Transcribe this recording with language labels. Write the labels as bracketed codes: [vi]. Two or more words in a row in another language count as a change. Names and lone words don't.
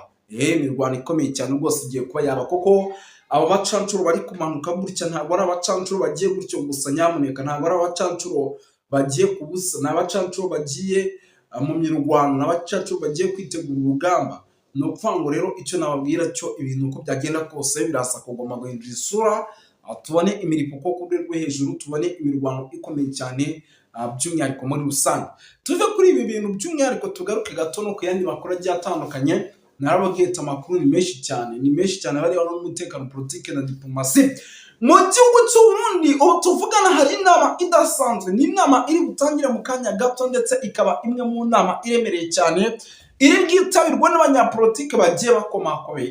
[rw] Imirwano ikomeye cyane rwose igiye kuba yaba, kuko aba bacancuro bari kumanuka gutya ntabwo ari abacancuro bagiye gutyo gusa, nyamuneka ntabwo ari abacancuro bagiye kubusa, ni abacancuro bagiye mu mirwano, ni abacancuro bagiye kwitegura urugamba. Ni ukuvuga ngo rero icyo nababwira cyo ibintu uko byagenda kose birasa kugomba guhindura isura, tubone imiripuko ku rwego rwo hejuru, tubone imirwano ikomeye cyane by'umwihariko muri rusange. Tuve kuri ibi bintu by'umwihariko tugaruke gato no ku yandi makuru agiye atandukanye. Narababwiye ati amakuru ni menshi cyane bariho n'umutekano, politike na diplomasi. Mu gihugu cy'u Burundi ubu tuvugana hari inama idasanzwe, ni inama iri gutangira mu kanya gato, ndetse ikaba imwe mu nama iremereye cyane iri bwitabirwa n'abanyapolitike bagiye bakomakomeye.